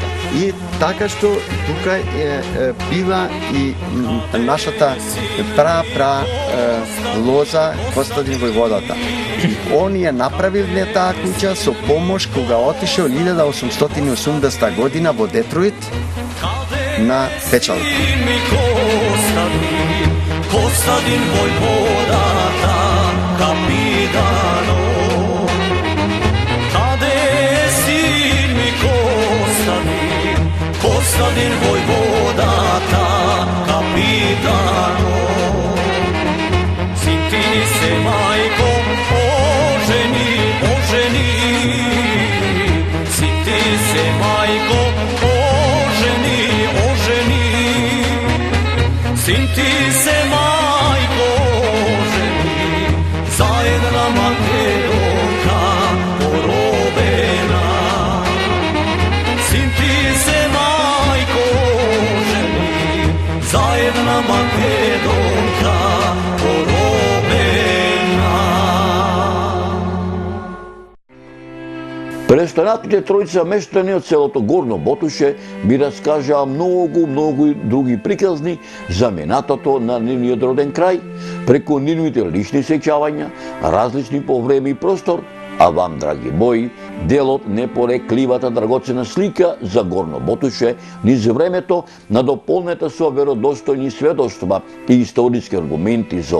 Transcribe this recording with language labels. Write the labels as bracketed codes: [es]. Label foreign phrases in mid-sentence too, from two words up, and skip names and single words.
[mk] И така што тука е била и нашата пра лоза Костадин војводата. Он ја направил таа куќа со помош кога отишел 1880 година во Детройт на печалба. Костадин војводата капитано, каде е син ми Костадин војводата капитано. Син ти се мајко ожени, син ти се мајко ожени, Син ти се мајко жени, заедна Македонка поробена. Син ти се мајко жени, заедна Македонка поробена. Престанатите тројца мештани од селото Горно Ботуше би раскажаа многу и други приказни за минатото на нивниот роден крај, преку нивните лични сеќавања, различни по време и простор, а вам, драги мои, делот не порекливата драгоцена слика за Горно Ботуше низ времето надополнета со веродостојни сведоштва и историски аргументи за